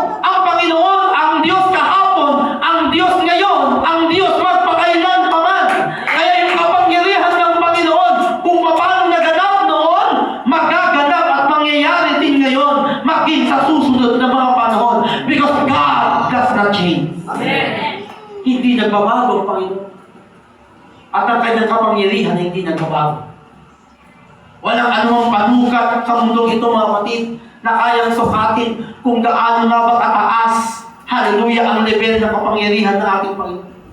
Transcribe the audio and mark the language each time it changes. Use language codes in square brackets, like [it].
[tl] Ang Panginoon, ang Diyos kahapon, ang Diyos ngayon, ang Diyos magpakailan pa man. Kaya yung kapangyarihan ng Panginoon, kung paano naganap noon, magaganap at mangyayari din ngayon, maging sa susunod na mga panahon. [en] Because God does not change. Amen. [tl] Hindi nagbabago ang Panginoon. At ang kanyang kapangyarihan hindi nagbabago. Walang anumang panukat sa mundong ito, mga kapatid, na kayang sukatin kung gaano nga ba kataas, hallelujah, ang level ng kapangyarihan ng ating Panginoon.